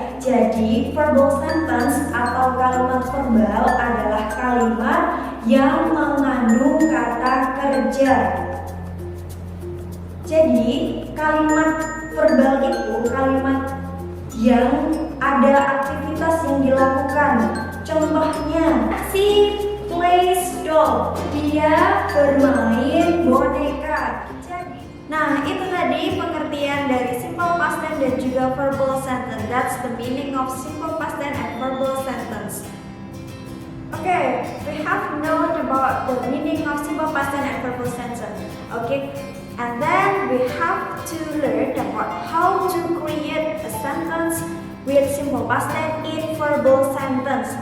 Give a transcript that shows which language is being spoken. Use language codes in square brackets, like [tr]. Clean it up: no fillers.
[id] Jadi verbal sentence atau kalimat verbal adalah kalimat yang mengandung kata kerja. Jadi kalimat verbal itu kalimat yang ada aktivitas yang dilakukan. [en] Contohnya, she plays doll. [id] Dia bermain boneka. Nah, itu tadi pengertian dari simple past tense dan juga verbal sentence. [en] That's the meaning of simple past tense and verbal sentence. Okay, we have known about the meaning of simple past tense and verbal sentence. Okay, and then we have to learn about how to create a sentence with simple past tense in verbal sentence.